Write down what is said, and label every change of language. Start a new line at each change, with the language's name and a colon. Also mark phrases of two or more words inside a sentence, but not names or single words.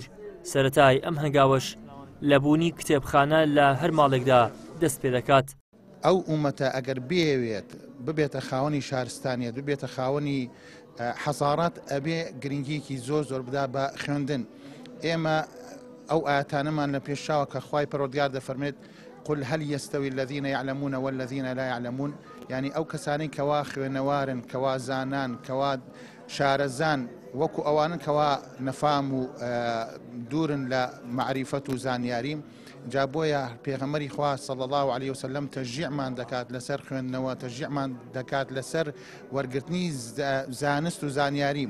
Central Kurdish: سەرەتای ئەم هەنگاوەش لەبوونی کتێبخانە لە هەر ماڵێکدا دەست پێ دەکات. ئەو ئومەتە ئەگەر بێوێت ببێتە خاوەنی شارستانیەت ببێتە خاوەنی حەزارات ئەبێ گرنگیەکی زۆر بدا بە خوێندن. ئێمە ئەو ئاەتانەمان لە پێشاوە کە خوای پەروەردگار دەفەرمێت
Arabic: قل هل يستوي الذين يعلمون والذين لا يعلمون،
Central Kurdish: يعني ئەو کەسانەی کەوا خوێنەوارن کەوا زانان کەوا شارەزان وەکو ئەوانن کەوا نەفام و دوورن لە معریفەت و زانیاریم. جا بۆیە پێغەمبەری خوا
Arabic: صلی الله عليه وسلم
Central Kurdish: تەشجیعمان دەکات لەسەر خوێندنەوە، تەشجیعمان دەکات لەسەر وەرگرتنی زانست و زانیاری.